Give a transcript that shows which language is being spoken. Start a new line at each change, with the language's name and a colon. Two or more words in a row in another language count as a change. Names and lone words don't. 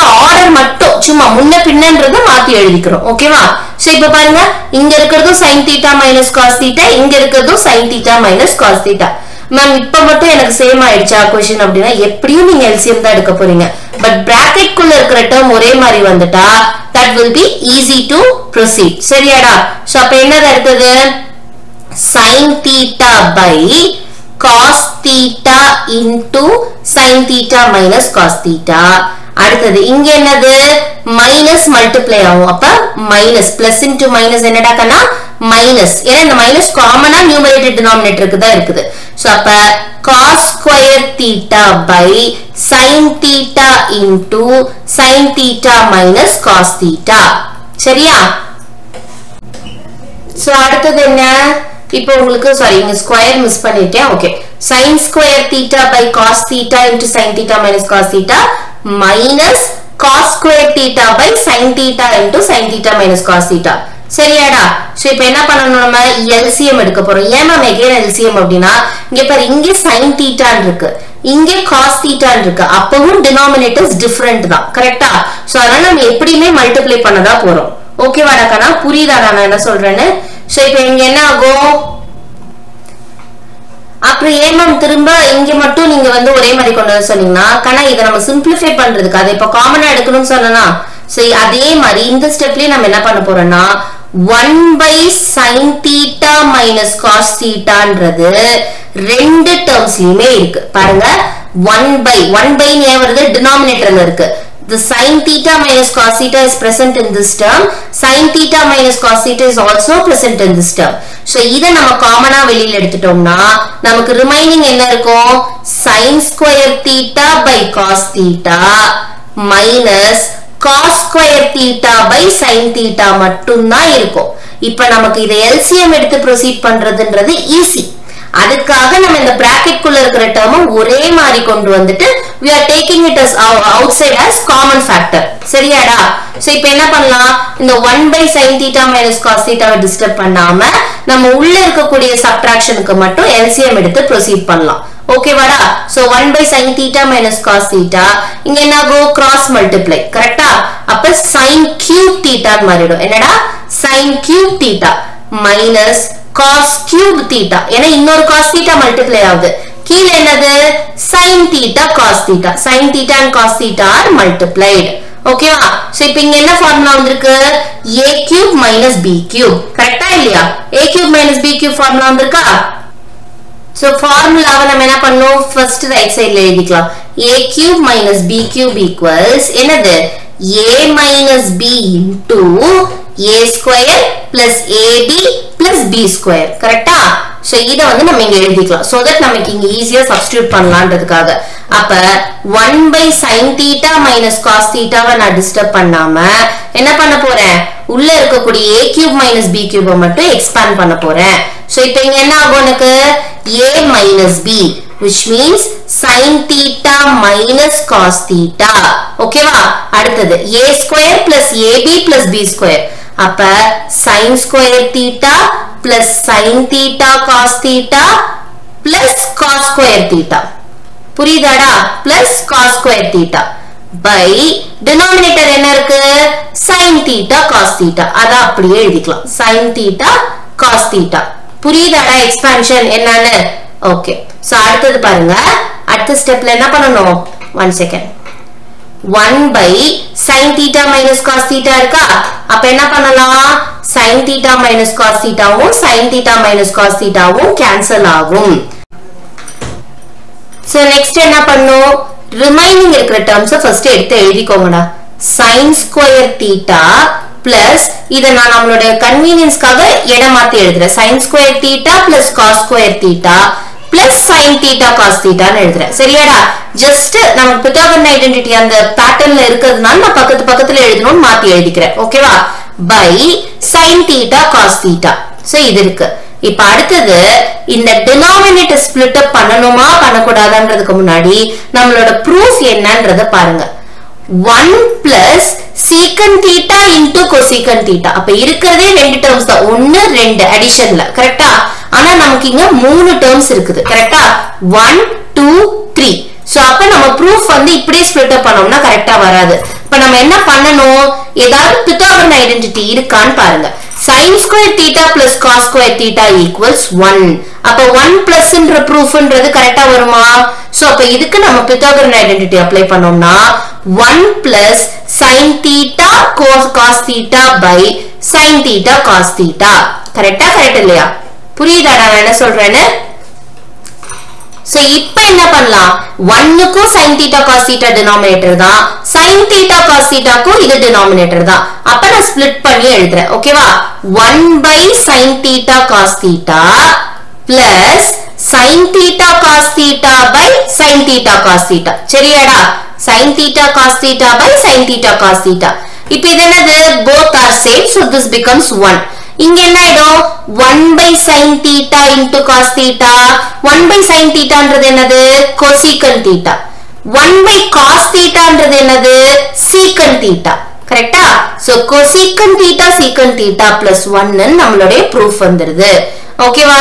Tamil: ஆர்டர் மட்டும் சும்மா முன்ன பின்னன்றதை மாத்தி எழுதிக்கிறோம் ஓகேவா. சோ இப்ப பாருங்க இங்க இருக்கிறதும்
English: sin theta minus cos theta
Tamil: இங்க இருக்கிறதும்
English: sin theta minus cos theta.
Tamil: மேம் இப்ப மட்டும் எனக்கு சேம் ஆயிடுச்சா क्वेश्चन அப்படினா எப்படியும் நீங்க LCM தான் எடுக்க போறீங்க பட் பிராக்கெட் குள்ள இருக்கிற டேர்ம் ஒரே மாதிரி வந்துட்டா
English: that will be easy to proceed
Tamil: சரியாடா. சோ அப்ப என்னது அடுத்தது
English: sin theta by cos theta into sin theta minus cos theta.
Tamil: அடுத்தது இங்க என்னது
English: minus multiply
Tamil: ஆகும் அப்ப
English: minus plus into minus
Tamil: என்னடா கண்ணா மைனஸ். ஏன்னா இந்த மைனஸ் காமனா
English: numerator denominator
Tamil: தான் இருக்குது.
English: சோ அப்ப cos square theta by sin theta into sin theta minus cos theta சரியா.
Tamil: சோ அடுத்தது என்ன இப்போ உங்களுக்கு சாரி இங்க ஸ்கொயர் மிஸ் பண்ணிட்டேன் ஓகே.
English: sin square theta by cos theta into sin theta minus cos theta minus cos square theta by sin theta into sin theta minus cos theta
Tamil: சரியாடா? சோ இப்போ என்ன பண்ணணும், நம்ம LCM எடுக்க போறோம். ஏன் மேம்
English: again LCM
Tamil: அப்படின்னா இங்க பாரு, இங்க
English: sin θ
Tamil: இருக்கு, இங்க
English: cos θ
Tamil: இருக்கு, அப்பவும்
English: denominators different
Tamil: தான். கரெக்ட்டா? சோ அதனால நம்ம எப்படியுமே மல்டிப்ளை பண்ணதா போறோம். ஓகேவாடா கண்ணா? புரியுதா நான் என்ன சொல்றேன்னு? சோ இப்போ இங்க என்ன ஆகும், அப்புறம் ஏமம் திரும்ப இங்க மட்டும் நீங்க வந்து ஒரே மாதிரி கொண்டு வர சொன்னீங்கன்னா கண்ணா இதை நம்ம சிம்பிளிஃபை பண்றதுக்கு அதை இப்ப காமனா எடுக்கணும்னு சொன்னா சரி, அதே மாதிரி இந்த ஸ்டெப்லயே நம்ம என்ன பண்ண போறோம்னா
English: 1/sin θ minus cos θன்றது ரெண்டு டேர்ம்ஸ்லயுமே
Tamil: இருக்கு பாருங்க. 1/1 ஏன் வருது, டினாமினேட்டர்ல இருக்கு.
English: The sin θ minus cos θ is present in this term. Sin θ minus cos θ is also present in this term.
Tamil: So இதை நம்ம காமனா வெளியில எடுத்துட்டோம்னா நமக்கு ரிமைனிங் என்ன இருக்கும்,
English: sin square θ by cos θ minus cos square θ by sin θ
Tamil: மட்டும்தான் இருக்கும். இப்ப நமக்கு இதை LCM எடுத்து ப்ரொசீட் பண்றதுன்றது ஈஸி. அதுக்காக நம்ம இந்த பிராக்கெட் குள்ள இருக்கிற டேர்ம் ஒரே மாதிரி கொண்டு வந்துட்டு
English: we are taking it as outside as common factor.
Tamil: சரியாடா? சோ இப்போ என்ன பண்ணலாம், இந்த
English: 1/sin θ minus cos θ
Tamil: வை டிஸ்டர்ப் பண்ணாம நம்ம உள்ள இருக்கக்கூடிய சப்ட்ராக்ஷனுக்கு மட்டும் LCM எடுத்து ப்ரொசீட் பண்ணலாம். ஓகேவாடா? சோ
English: 1/sin θ minus cos θ
Tamil: இங்க என்ன ஆகும்,
English: cross multiply.
Tamil: கரெக்ட்டா? அப்ப
English: sin cube θ
Tamil: மாறிடும். என்னடா,
English: sin cube θ minus cos cube θ.
Tamil: ஏன்னா இன்னொரு
English: cos θ
Tamil: மல்டிப்ளை ஆகுது. கீழே என்னது,
English: sin θ cos θ. sin θ and cos θ are multiplied.
Tamil: ஓகேவா? சோ இப்போ இங்க என்ன ஃபார்முலா வந்திருக்கு,
English: a cube minus b cube.
Tamil: கரெக்ட்டா இல்லையா?
English: a cube minus b cube
Tamil: ஃபார்முலா வந்திருக்கா? சோ ஃபார்முலாவை நம்ம என்ன பண்ணோம், ஃபர்ஸ்ட்
English: right side
Tamil: எழுதிக்கலாம்.
English: a cube minus b cube equals
Tamil: என்னது,
English: a minus b into a square plus ab plus b square. கரெக்ட்டா?
Tamil: சோ இத வந்து நம்ம இங்க எழுதிக்கலாம்
English: so that
Tamil: நமக்கு இங்க ஈஸியா சப்ஸ்டிட்யூட் பண்ணலாம்ன்றதுக்காக. அப்ப
English: 1/sin θ minus cos θ
Tamil: வை நான் டிஸ்டர்ப் பண்ணாம என்ன பண்ண போறேன், உள்ள இருக்கக்கூடிய
English: a cube minus b cube
Tamil: மட்டும் எக்ஸ்பாண்ட் பண்ண போறேன். சோ இப்போ இங்க என்ன ஆகும், எனக்கு
English: a minus b which means sin θ minus cos θ.
Tamil: ஓகேவா?
English: அடுத்தது a square plus ab plus b square. அப்ப sin square θ plus sin θ cos θ plus cos square θ.
Tamil: புரியுதாடா?
English: plus cos square θ by denominator
Tamil: என்ன இருக்கு,
English: sin θ cos θ. அத அப்படியே எழுதிக்கலாம், sin θ cos θ.
Tamil: புரியுதாடா எக்ஸ்பான்ஷன் என்னன்னு? ஓகே. சோ அடுத்தது பாருங்க, அடுத்த ஸ்டெப்ல என்ன பண்ணனும், 1 செகண்ட்.
English: 1/sin θ minus cos θ
Tamil: இருக்கா? அப்ப என்ன பண்ணலாம்,
English: sin θ minus cos θவும் sin θ minus cos θவும்
Tamil: கேன்சல் ஆகும். சோ நெக்ஸ்ட் என்ன பண்ணும், ரிமைனிங் இருக்கிற டேர்ம்ஸ் ஃபர்ஸ்ட் எடுத்து எழுதிக்கோங்கடா.
English: sin square θ plus
Tamil: இத நான் நம்மளோட கன்வீனியன்ஸ்க்காக இடம் மாத்தி எழுதுறேன்.
English: sin square θ plus cos square θ plus sin θ cos θ
Tamil: ன்னு எழுதுறேன். சரியாடா? ஜஸ்ட் நம்ம
English: Pythagorean identity
Tamil: அந்த பேட்டர்ன்ல இருக்கிறதுனால நான் பக்கத்துல எழுதணும்னு மாத்தி எழுதிக்கிறேன். ஓகேவா?
English: by sin θ cos θ.
Tamil: சோ இது இருக்கு. இப்ப அடுத்தது இந்த டினாமினேட்டர்
English: split up
Tamil: பண்ணணுமா பண்ணக்கூடாதான்றதுக்கு முன்னாடி நம்மளோட ப்ரூஃப் என்னன்றத பாருங்க.
English: 1 plus secant θ into cosecant θ.
Tamil: அப்ப இருக்கிறதே ரெண்டு டேர்ம்ஸ் தான், 1 2 அடிஷன்ல. கரெக்ட்டா? ஆனா நமக்கு இங்க 3 டேர்ம்ஸ் இருக்குது. கரெக்ட்டா? 1 2 3. சோ அப்ப நம்ம ப்ரூஃப் வந்து இப்படியே
English: split up
Tamil: பண்ணோம்னா கரெக்ட்டா வராது. இப்ப நம்ம என்ன பண்ணணும், ஏதாவது
English: Pythagorean identity
Tamil: இருக்கான்னு பாருங்க.
English: sin square θ plus cos square θ equals 1.
Tamil: அப்ப 1 plus ன்ற ப்ரூஃப்ன்றது கரெக்ட்டா வருமா? சோ அப்ப இதுக்கு நம்ம
English: Pythagorean identity apply
Tamil: பண்ணோம்னா
English: 1 plus sin θ cos θ
Tamil: by sin θ cos θ. கரெக்ட்டா? கரெக்ட் இல்லையா? புரியுதாடா நான் என்ன சொல்றேன்னு? சோ இப்போ என்ன பண்ணலாம், 1 க்கும்
English: sin θ cos θ
Tamil: டினாமினேட்டர் தான்,
English: sin θ cos θ
Tamil: க்கும் இது டினாமினேட்டர் தான். அப்ப நான் ஸ்ப்ளிட் பண்ணி எழுதுறேன். ஓகேவா?
English: 1/sin θ cos θ plus sin θ cos θ by sin θ cos θ. சரியாடா? sin θ cos θ by sin θ cos θ.
Tamil: இப்போ இது என்னது,
English: both are same, so this becomes 1. இங்க என்ன ஆயிடும், 1/sin θ into cos θ. 1/sin θன்றது என்னது, cosecant θ. 1/cos θன்றது என்னது, secant θ. கரெக்டா?
Tamil: சோ
English: cosecant theta secant theta plus 1
Tamil: ன்னு நம்மளுடைய proof வந்துருது. ஓகேவா?